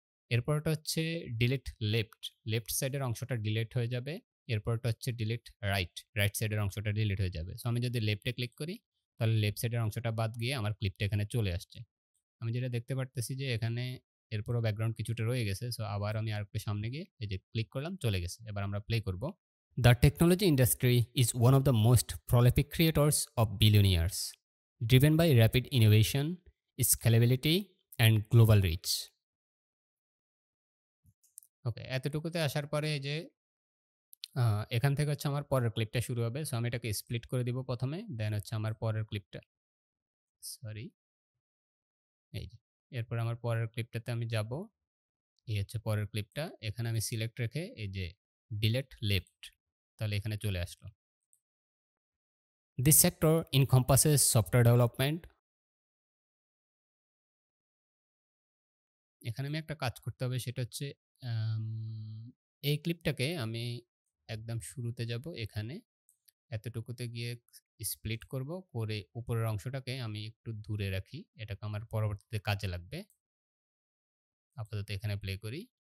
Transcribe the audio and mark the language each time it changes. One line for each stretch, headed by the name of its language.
Bangla: এরপরটা হচ্ছে delete left. Left সাইডের অংশটা ডিলিট হয়ে যাবে। এরপরটা হচ্ছে ডিলিট রাইট। রাইট সাইডের অংশটা ডিলিট হয়ে যাবে। সো আমি যদি লেফটে ক্লিক করি, তাহলে লেফট সাইডের অংশটা বাদ গিয়ে আমার ক্লিপটা এখানে চলে আসছে। আমি যেটা দেখতে পারতেছি যে এখানে এরপরও ব্যাকগ্রাউন্ড কিছুটা রয়ে গেছে। সো আবার আমি আরেকটু সামনে গিয়ে এই যে ক্লিক করলাম, চলে গেছে। এবার আমরা প্লে করব।
English: The technology industry is one of the most prolific creators of billionaires, driven by rapid innovation, scalability, and global reach.
Bangla: ওকে, এতটুকুতে আসার পরে এই যে আ এখান থেকে হচ্ছে আমার পরের ক্লিপটা শুরু হবে। সো আমি এটাকে স্প্লিট করে দিব ১ম এ। দেন হচ্ছে আমার পরের ক্লিপটা, সরি, এই যে। এরপর আমার পরের ক্লিপটাতে আমি যাব। এই হচ্ছে পরের ক্লিপটা। এখানে আমি সিলেক্ট রেখে এই যে ডিলিট লেফট, তাহলে এখানে চলে আসলো।
English: This sector encompasses software development.
Bangla: এখানে আমি একটা কাজ করতে হবে, সেটা হচ্ছে আম এই ক্লিপটাকে আমি একদম শুরুতে যাব এখানে। এতটুকুতে গিয়ে স্প্লিট করব, করে উপরের অংশটাকে আমি একটু দূরে রাখি। এটাকে আমার পরবর্তীতে কাজে লাগবে। আপাতত এখানে প্লে করি।